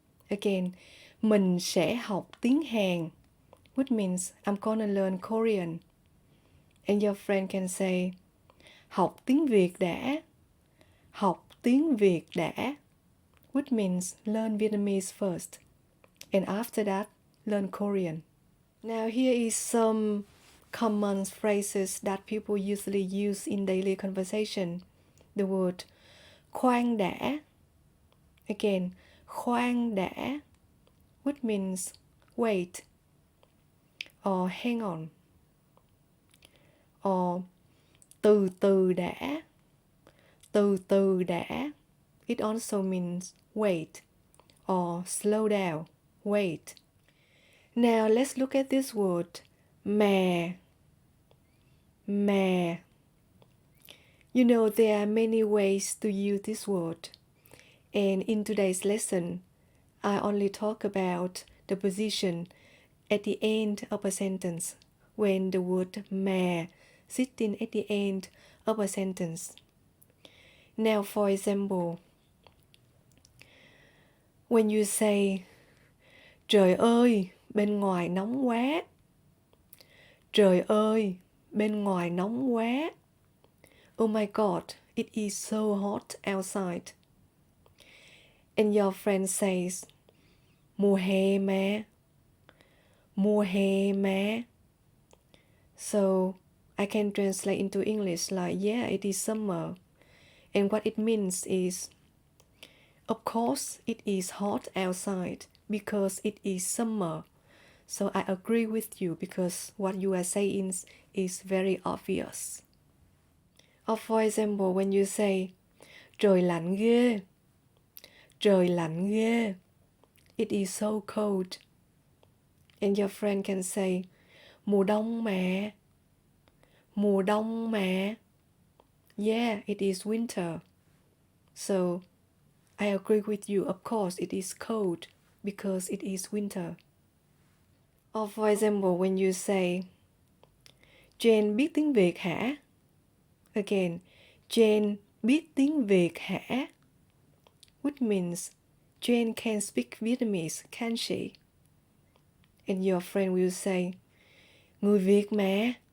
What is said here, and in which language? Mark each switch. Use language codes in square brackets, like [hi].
[en] Again, [vi] mình sẽ học tiếng Hàn, [en] which means I'm gonna learn Korean. And your friend can say, [vi] học tiếng Việt đã. Học tiếng Việt đã, [en] which means learn Vietnamese first. And after that, learn Korean. Now here is some common phrases that people usually use in daily conversation. The word [vi] khoan đã. [en] Again, khoan đã, which means wait or hang on. [vi] Or từ từ đã. Từ từ đã. [en] It also means wait or slow down, wait. Now let's look at this word, mà. Mà. You know there are many ways to use this word. And in today's lesson, I only talk about the position at the end of a sentence when the word mà sitting at the end of a sentence. Now, for example, when you say, [vi] trời ơi, bên ngoài nóng quá. Trời ơi, bên ngoài nóng quá. [en] Oh my God, it is so hot outside. And your friend says, [vi] mùa hè mà. Mùa hè mà. [en] So I can translate into English like, yeah, it is summer. And what it means is, of course, it is hot outside because it is summer. So I agree with you because what you are saying is very obvious. Or for example, when you say, [vi] trời lạnh ghê. Trời lạnh ghê. [en] It is so cold. And your friend can say, [vi] mùa đông mà. Mùa đông mà. [en] Yeah, it is winter. So I agree with you. Of course, it is cold because it is winter. Or for example, when you say, [vi] Jane biết tiếng Việt hả? [en] Again, [vi] Jane biết tiếng Việt hả? [en] Which means Jane can speak Vietnamese, can she? And your friend will say, [vi] người Việt mà.